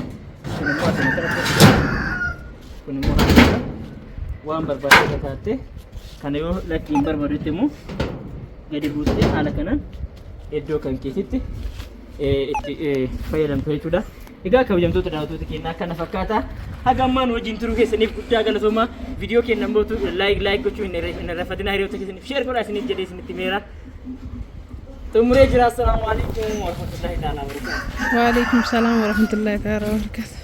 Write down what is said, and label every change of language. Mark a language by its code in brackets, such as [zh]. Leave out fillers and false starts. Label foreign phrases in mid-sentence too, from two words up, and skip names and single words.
[om] Kun immoo asiin kanatti kun immoo haala waan barbaadde taate kana yoo lakki hin barbaadetti immoo gadi buustee haala kanaan iddoo kan keessatti itti fayyadamta jechuudha. Egaa kabajamtoota daawwattoota keenya kana fakkaata. Haga ammaan wajjin turuu keessaniif guddaa galatoomaa. Viidiyoo keenya mootu like gochuu hin irrafatinaa hiriyoota keessaniif share godhaa isiniif jedhee isinitti meera. Tumure jira. [ar] السلام عليكم ورحمة الله تعالى وبركاته. وعليكم السلام ورحمة الله تعالى وبركاته.